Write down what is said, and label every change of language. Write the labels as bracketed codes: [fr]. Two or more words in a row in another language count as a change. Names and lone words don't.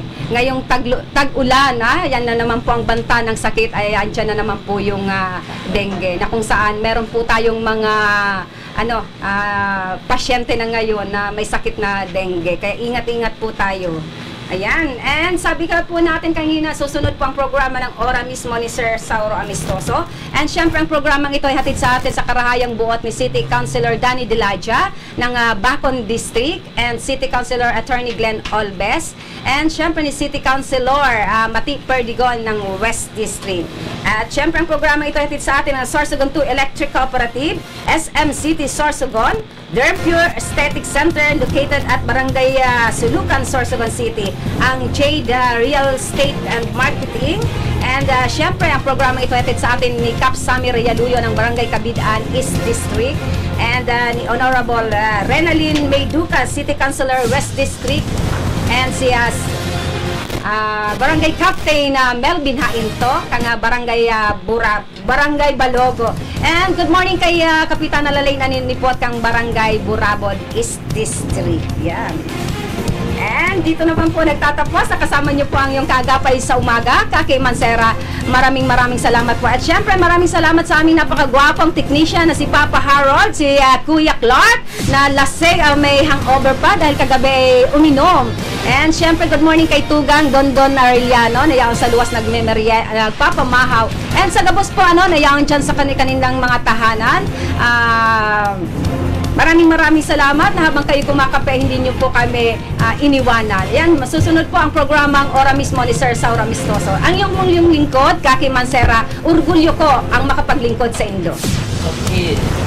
[tl] Ngayong tag-ulan, yan na naman po ang banta ng sakit, ay andyan na naman po yung dengue, na kung saan meron po tayong mga pasyente na ngayon na may sakit na dengue. Kaya ingat-ingat po tayo. Ayan, and sabi ka po natin kanina, susunod po ang programa ng Ora mismo ni Sir Sauro Amistoso. And syempre ang programang ito ay hatid sa atin sa [bik] karahayang buot [tl] ni City Councilor Danny Dilaja ng Bacon District, and City Councilor Attorney Glenn Olbes, and syempre ni City Councilor Mati Perdigon ng West District. At syempre ang programa ito ay hatid sa atin ng Sorsogon 2 Electric Cooperative, SM City Sorsogon, Derm Pure Aesthetic Center [en] located at [tl] Barangay Sulukan, Sorsogon City, ang Jade Real Estate and Marketing, and syempre ang programa ito hatid sa atin ni Cap Sami Reyaluyo ng Barangay Kabidaan East District, and ni Honorable Renalyn Mayduca, City Councilor West District, and si Barangay Captain Melvin Hainto kang Barangay Balogo. And [en] good morning [tl] kay Kapitana Lalay na ninipot kang Barangay Burabod East District. Yan. And dito naman po nagtatapos. Kasama niyo po ang iyong Kaagapay sa Umaga, Kaki Mancera. Maraming salamat po. At syempre maraming salamat sa aming napakagwapong technician na si Papa Harold, si Kuya Clark, na lasing may hangover pa dahil kagabi uminom. And syempre [en] good morning [tl] kay Tugang Dondon Arellano, [bik] na yaon sa luwas nagpapamahaw. [tl] And sa gabos po nayaon dyan sa kanilang mga tahanan. Maraming salamat na habang kayo kumakape, hindi nyo po kami iniwanan. Yan, masusunod po ang programang Ora Mismo ni Sir Saura Mistoso. Ang yung lingkod, Kaki Mancera, orgulyo ko ang makapaglingkod sa Indo. Okay.